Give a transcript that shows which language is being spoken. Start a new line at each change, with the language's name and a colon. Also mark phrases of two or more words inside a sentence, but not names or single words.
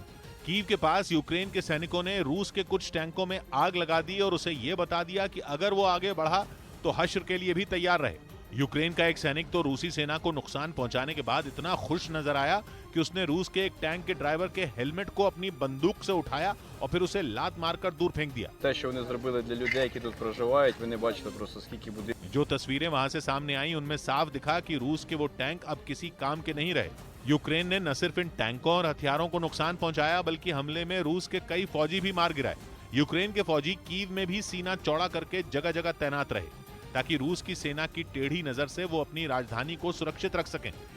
Hindi: कीव के पास यूक्रेन के सैनिकों ने रूस के कुछ टैंकों में आग लगा दी और उसे यह बता दिया कि अगर वो आगे बढ़ा तो हश्र के लिए भी तैयार रहे। यूक्रेन का एक सैनिक तो रूसी सेना को नुकसान पहुंचाने के बाद इतना खुश नजर आया कि उसने रूस के एक टैंक के ड्राइवर के हेलमेट को अपनी बंदूक से उठाया और फिर उसे लात मारकर दूर फेंक दिया।
Ukrainian: Те, що вони зробили для людей, які тут проживають, ви не бачите просто скільки будинків.
Hindi: जो तस्वीरें वहां से सामने आई उनमें साफ दिखा कि रूस के वो टैंक अब किसी काम के नहीं रहे। यूक्रेन ने न सिर्फ इन टैंकों और हथियारों को नुकसान पहुंचाया बल्कि हमले में रूस के कई फौजी भी मार गिराए। यूक्रेन के फौजी कीव में भी सीना चौड़ा करके जगह जगह तैनात रहे ताकि रूस की सेना की टेढ़ी नजर से वो अपनी राजधानी को सुरक्षित रख सकें।